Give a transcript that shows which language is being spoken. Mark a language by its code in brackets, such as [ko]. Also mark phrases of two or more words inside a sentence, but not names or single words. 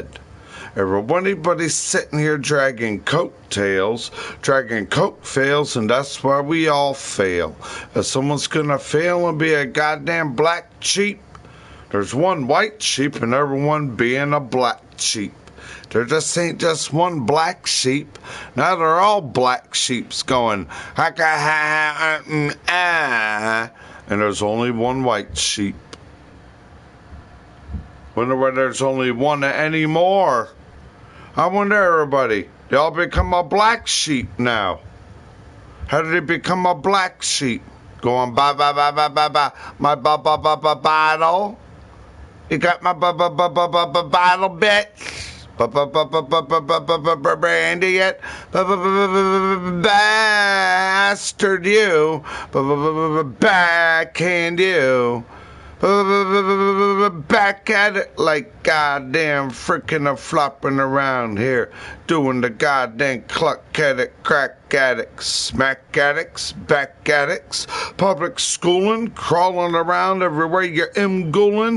[en] Everybody's sitting here dragging coattails, dragging coat fails, and that's why we all fail. If someone's gonna fail and be a goddamn black sheep, there's one white sheep and everyone being a black sheep. There just ain't just one black sheep. Now they're all black sheeps going, ha-ka-ha, ah, and there's only one white sheep. Wonder why there's only one anymore. I wonder, everybody, they all become a black sheep now. How did it become a black sheep? Going ba-ba-ba-ba-ba-ba, my ba-ba-ba-ba-bottle. You got my ba-ba-ba-ba-ba-bottle, bitch? Brandy yet? Bastard you. Backhand you. Back at it like goddamn frickin' a flopping around here, doing the goddamn cluck addict, crack addicts, smack addicts, back addicts, public schooling, crawling around everywhere you're goolin'.